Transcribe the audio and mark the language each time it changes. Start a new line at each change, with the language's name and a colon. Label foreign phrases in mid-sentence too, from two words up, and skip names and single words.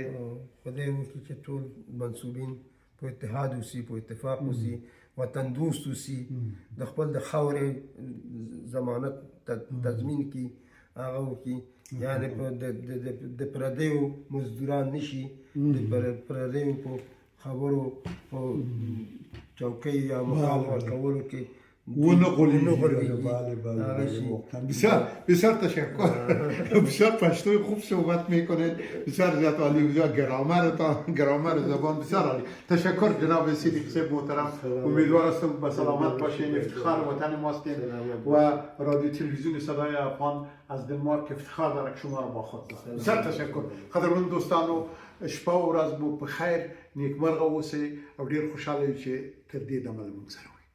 Pashto: خدای وکړي چې ټول منصوبین په اتحاد اوسي په اتفاق اوسي وطن دوست اوسي د خپل د خاورې ضمانت تضمین کړي هغه وکړي یعنې د پردیو مزدوران نشي د پردیو په خبرو په چوکۍ یا مقام ورکولو کې ونه غولیږي
Persian: بسیار بسیار تشکر بسیار پشتوی خوب صحبت میکنید بسیار زیاد عالی گرامر زبان بسیار عالی تشکر جناب صدیقی صاحب محترم امیدوار هستم به سلامت باشین افتخار وطن ماستین و رادیو تلویزیون صدای افغان از دنمارک افتخار داره که شما را با خود دارد بسیار تشکر
Pashto: قدرمن دوستانو شپه و ورځ مو په خیر نیکمرغه اوسئ او ډیر خوشحاله یو چې تر دې دمه له موږ سره